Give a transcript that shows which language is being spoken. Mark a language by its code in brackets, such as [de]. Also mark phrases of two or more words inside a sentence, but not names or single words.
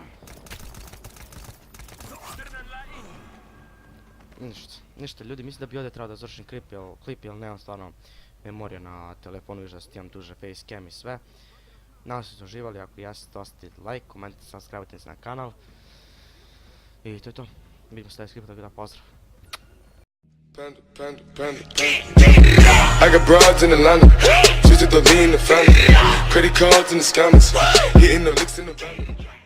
[bs] Ništa ljudi, mislim da bi ovdje trebao da završim klip, jer nemam stvarno memorija na telefonu, viš da imam duže facecam i sve. Nadam se da ste uživali, ako jeste, ostavite like, komentirajte, subscribe se na kanal. I to je to, vidimo se sljedeći klip, tako da pozdrav. [en] Panda, panda, panda, panda. I got broads in Atlanta, just to the lean, the family. Credit cards in the scammers, hitting the licks in the van.